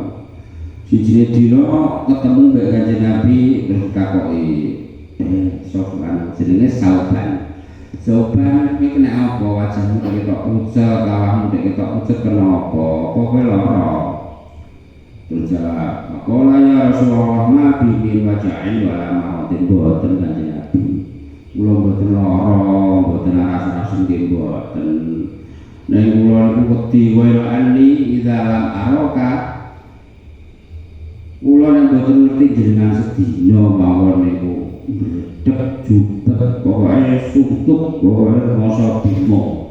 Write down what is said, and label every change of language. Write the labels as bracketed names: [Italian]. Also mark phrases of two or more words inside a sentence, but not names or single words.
[Javanese] Siji dina ketemu mbek Kanjeng Nabi terus takoki Sauban jenenge Sauban. Sauban iki kena apa wajahmu kok ketok pucet, awakmu ketok pucet kenapa? Apa kowe lara? Terus jawab, [Arabic] "فقال يا رسول الله ما بي وجع ولا مأتي [Javanese] boten Kanjeng Nabi." Kula mboten lara, mboten rasa-rasa nggih mboten. Nek kula niku wedi wae [Arabic] أني إذا لم أرك. [Javanese] Kula nek mboten ngerti jenengan sedina mawon niku bredeg jubet pokoke suntuk pokoke rasa bingung.